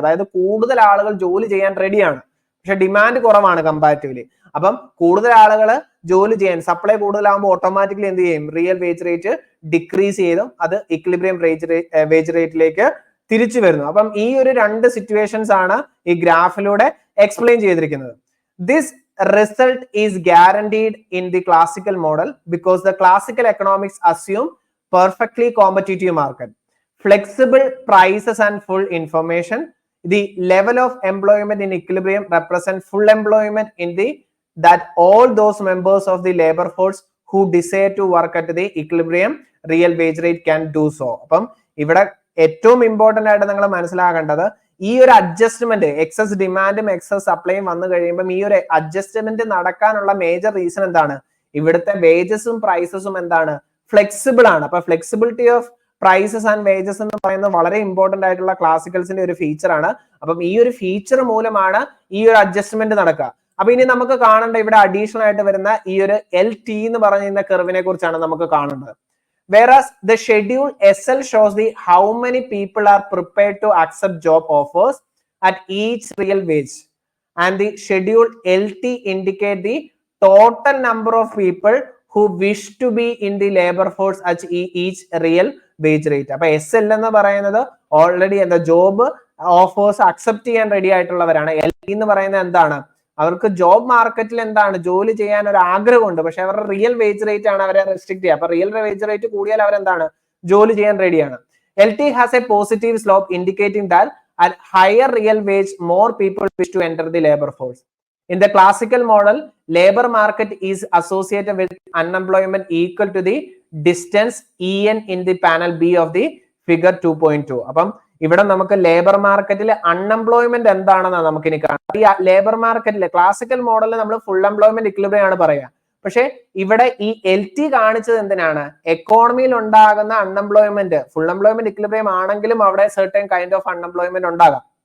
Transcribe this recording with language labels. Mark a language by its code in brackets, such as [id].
[ml] അതായത് കൂടുതൽ ആളുകൾ ജോലി ചെയ്യാൻ റെഡിയാണ്, പക്ഷെ ഡിമാൻഡ് കുറവാണ് കമ്പാരിറ്റീവ്ലി. അപ്പം കൂടുതൽ ആളുകൾ ജോലി ചെയ്യാൻ, സപ്ലൈ കൂടുതലാകുമ്പോൾ ഓട്ടോമാറ്റിക്കലി എന്ത് ചെയ്യും, റിയൽ വേജ് റേറ്റ് ഡിക്രീസ് ചെയ്തും അത് ഇക്വിലിബ്രിയം വേജ് റേറ്റിലേക്ക് തിരിച്ചു വരുന്നു. അപ്പം ഈ ഒരു രണ്ട് സിറ്റുവേഷൻസ് ആണ് ഈ ഗ്രാഫിലൂടെ എക്സ്പ്ലെയിൻ ചെയ്തിരിക്കുന്നത്. [en] This result is guaranteed in the classical model because the classical economics assume perfectly competitive market, flexible prices and full information. The level of employment in equilibrium represent full employment in that all those members of the labor force who desire to work at the equilibrium real wage rate can do so. [ml] അപ്പം ഇവിടെ ഏറ്റവും important ആയിട്ട് നിങ്ങൾ മനസ്സിലാക്കേണ്ടത് ഈ ഒരു adjustment, excess ഡിമാൻഡും excess സപ്ലൈയും വന്നു കഴിയുമ്പോൾ ഈ ഒരു അഡ്ജസ്റ്റ്മെന്റ് നടക്കാനുള്ള മേജർ റീസൺ എന്താണ്, ഇവിടുത്തെ വേജസും പ്രൈസസും എന്താണ്, ഫ്ലെക്സിബിൾ ആണ്. അപ്പൊ flexibility of prices and wages എന്ന് പറയുന്നത് വളരെ ഇമ്പോർട്ടന്റ് ആയിട്ടുള്ള ക്ലാസിക്കൽസിന്റെ ഒരു ഫീച്ചർ ആണ്. അപ്പം ഈ ഒരു ഫീച്ചർ മൂലമാണ് ഈ ഒരു അഡ്ജസ്റ്റ്മെന്റ് നടക്കുക. അപ്പൊ ഇനി നമുക്ക് കാണേണ്ട ഇവിടെ അഡീഷണൽ ആയിട്ട് വരുന്ന ഈ ഒരു LT എന്ന് പറയുന്ന കർവിനെ കുറിച്ചാണ് നമുക്ക് കാണേണ്ടത്. [en] Whereas the schedule SL shows the how many people are prepared to accept job offers at each real wage, and the schedule LT indicate the total number of people who wish to be in the labor force at each real wage rate. [ml] അപ്പൊ SL എന്ന് പറയുന്നത് already എന്താ job offers accept ചെയ്യാൻ ready ആയിട്ടുള്ളവരാണ്. LT എന്ന് പറയുന്നത് എന്താണ്, അവർക്ക് job മാർക്കറ്റിൽ എന്താണ് ജോലി ചെയ്യാൻ ഒരു ആഗ്രഹമുണ്ട്, പക്ഷെ അവരുടെ റിയൽ വേജ് റേറ്റ് ആണ് അവരെ റെസ്ട്രിക്ട് ചെയ്യുക. അപ്പൊ റിയൽ വേജ് റേറ്റ് കൂടിയാൽ അവരെന്താണ് ജോലി ചെയ്യാൻ റെഡിയാണ്. [en] LT has a positive slope indicating that at higher real wage more people wish to enter the labor force. In the classical model, labor market is associated with unemployment equal to the distance EN in the panel B of the figure 2.2. [ml] അപ്പം ഇവിടെ നമുക്ക് labour മാർക്കറ്റിൽ unemployment എന്താണെന്നാണ് നമുക്ക് ഇനി കാണാം. ഈ labour മാർക്കറ്റിലെ ക്ലാസിക്കൽ മോഡലിൽ നമ്മൾ ഫുൾ എംപ്ലോയ്മെന്റ് ഇക്വിലിബ്രിയം ആണ് പറയുക. പക്ഷെ ഇവിടെ ഈ LT കാണിച്ചത് എന്തിനാണ്, എക്കോണമിയിൽ ഉണ്ടാകുന്ന അൺഎംപ്ലോയ്മെന്റ് ഫുൾ എംപ്ലോയ്മെന്റ് ഇക്വിലിബ്രിയം ആണെങ്കിലും അവിടെ സെർട്ടൻ കൈൻഡ് ഓഫ് അൺഎംപ്ലോയ്മെന്റ് ഉണ്ടാകാം.